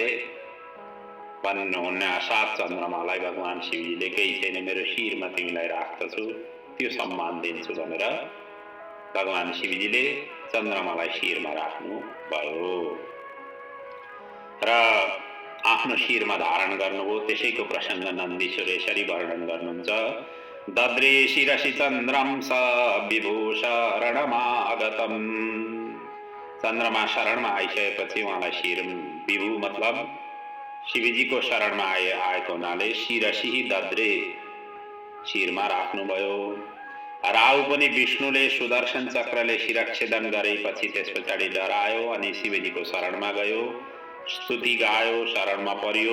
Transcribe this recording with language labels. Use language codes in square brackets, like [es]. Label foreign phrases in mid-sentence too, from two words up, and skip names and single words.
[ne] भन्नुहुन्न सात चन्द्रमालाई भगवान शिवजीले केही छैन, मेरो शिरमा तिमीलाई राख्दछु, त्यो सम्मान दिन्छु भनेर भगवान शिवजीले चन्द्रमालाई शिरमा राख्नु भयो र आफ्नो शिरमा धारण गर्नुभयो। त्यसैको प्रसङ्ग नन्दीश्वर यसरी वर्णन गर्नुहुन्छ। [sa] दद्रे शिरसि चन्द्रं स विभु शरणमागतम्, [ne] चन्द्रमा शरणमा आइसकेपछि उहाँलाई शिर विभु मतलब शिवजीको शरणमा आएको हुनाले शिरसिही दद्रे शिरमा राख्नुभयो। राहु पनि विष्णुले सुदर्शन चक्रले शिरच्छेदन गरेपछि त्यस पछाडि डरायो अनि शिवजीको शरणमा गयो, स्तुति गायो, शरणमा पर्यो।